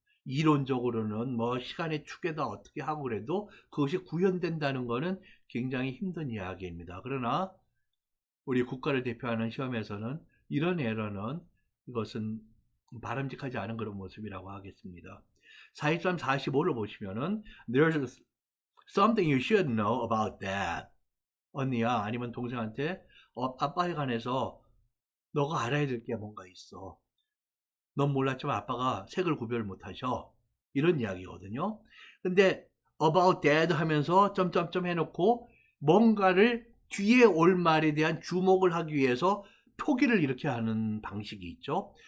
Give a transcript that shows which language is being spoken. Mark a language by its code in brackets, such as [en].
[ko] 이론적으로는 뭐 시간의 축에다 어떻게 하고 그래도 그것이 구현된다는 것은 굉장히 힘든 이야기입니다. 그러나 우리 국가를 대표하는 시험에서는 이런 에러는 이것은 바람직하지 않은 그런 모습이라고 하겠습니다. 43, 45를 보시면은 [en] There's something you should know about that. [ko] 언니야 아니면 동생한테 아빠에 관해서 너가 알아야 될 게 뭔가 있어. 넌 몰랐지만 아빠가 색을 구별 못하셔. 이런 이야기거든요. 근데 about that 하면서 점점점 해놓고 뭔가를 뒤에 올 말에 대한 주목을 하기 위해서 표기를 이렇게 하는 방식이 있죠.